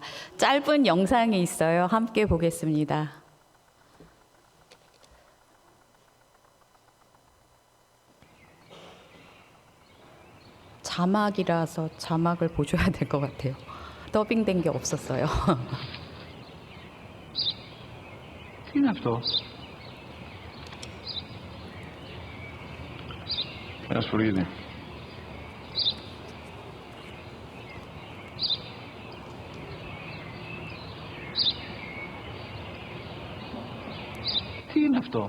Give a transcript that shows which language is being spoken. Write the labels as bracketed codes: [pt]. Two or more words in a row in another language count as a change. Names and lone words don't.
[ko] 짧은 영상이 있어요. 함께 보겠습니다. 자막이라서 자막을 보셔야 될 것 같아요. 더빙된 게 없었어요. [el] Τι είναι αυτό? Ένα σφουρίδι. Τι είναι αυτό?